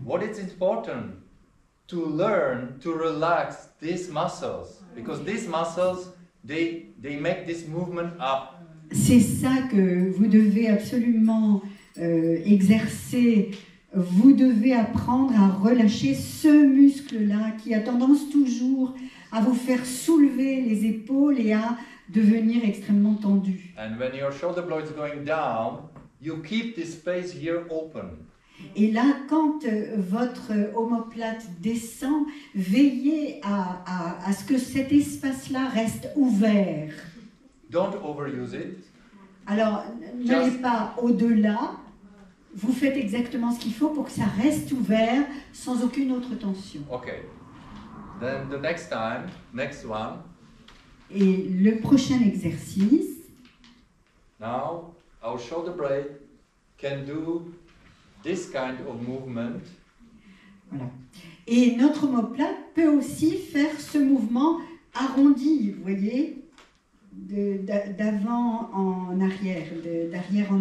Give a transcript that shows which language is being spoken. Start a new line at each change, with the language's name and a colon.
English: What is important to learn to relax these muscles, because these muscles they make this movement up.
French: C'est ça que vous devez absolument exercer. Vous devez apprendre à relâcher ce muscle-là qui a tendance toujours à vous faire soulever les épaules et à devenir extrêmement tendu.
English: And when your shoulder blade is going down, you keep this space here open.
French: Et là, quand votre omoplate descend, veillez à ce que cet espace-là reste ouvert.
English: Don't overuse it.
French: Alors, n'allez pas au-delà. Vous faites exactement ce qu'il faut pour que ça reste ouvert sans aucune autre tension.
English: Okay. Then the next one.
French: Et le prochain exercice.
English: Now, our shoulder blade can do this kind of movement.
French: Voilà. Et notre omoplate peut aussi faire ce mouvement arrondi, vous voyez, d'avant en arrière, d'arrière en